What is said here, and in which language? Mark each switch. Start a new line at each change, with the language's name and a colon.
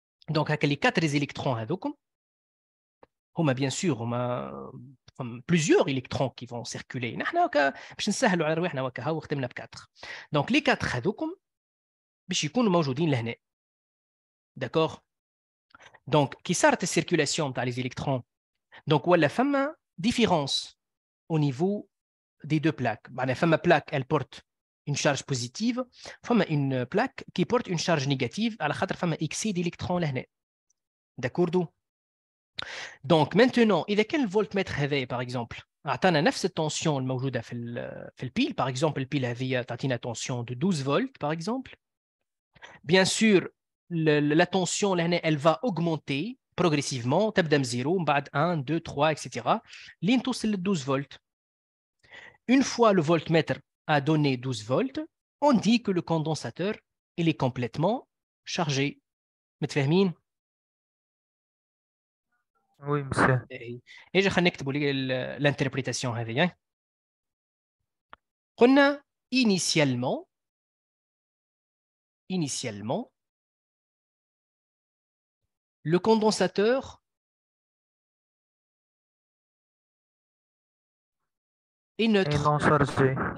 French: Donc les 4 électrons
Arabic: هذوكم هما
French: bien sûr هما plusieurs électrons qui vont circuler.
Arabic: نحن باش نسهلوا على رواحنا وكا وختمنا ب 4. Donc les 4 هذوكم باش يكونوا موجودين لهنا.
French: D'accord? Donc
Arabic: كي صارت
French: السيركولاسيون تاع les électrons donc
Arabic: ولا فما
French: différence au niveau des deux plaques. معناها فما plaque elle porte une charge positive, فما une plaque qui porte une charge négative
Arabic: على خاطر فما
French: excès d'électrons لهنا. D'accord? Donc maintenant
Arabic: إذا كان الفولتمتر هذا par exemple أعطانا نفس التنسيون الموجودة في البيل par exemple البيل هذه تعطينا
French: tension de 12 volts
Arabic: par exemple.
French: Bien sûr la tension لهنا elle va augmenter progressivement
Arabic: تبدا من 0 من بعد
French: 1 2 3 etc.
Arabic: لين توصل ل 12 volts.
French: Une fois le voltmètre a donné 12 volts, on dit que le condensateur il est complètement chargé.
Arabic: متفاهمين؟
French: Oui, monsieur.
Arabic: اجا خلينا نكتبوا l'interprétation هذه.
French: قلنا initialement le condensateur est neutre. Et non chargé.